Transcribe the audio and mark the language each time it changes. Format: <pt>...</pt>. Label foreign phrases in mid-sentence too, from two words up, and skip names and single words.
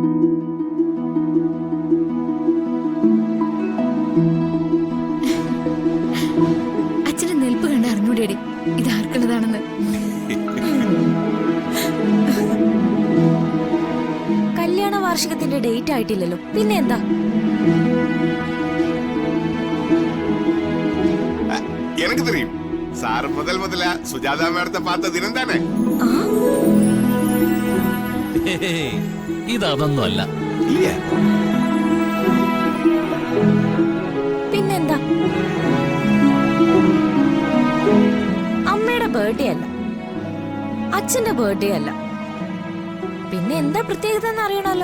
<ml>അച്ഛന്റെ നെൽപ്പ് കണ്ട് അറിഞ്ഞൂടേടി ഇത് ആർക്കുള്ളതാണെന്ന്. കല്യാണ വാർഷികത്തിന്റെ ഡേറ്റ് ആയിട്ടില്ലല്ലോ, പിന്നെ എന്താ?</ml> <ta>எனக்கு தெரியும் சார் முதல்ல சுஜாதா மேடத்தை பார்த்த தினம் தானே.</ta> <ml>ഇതൊന്നും അല്ല. പിന്നെന്താ? അമ്മയുടെ ബർത്ത്ഡേ അല്ല, അച്ഛന്റെ ബർത്ത്ഡേ അല്ല, പിന്നെ എന്താ പ്രത്യേകത എന്ന് അറിയണല്ലോ.</ml>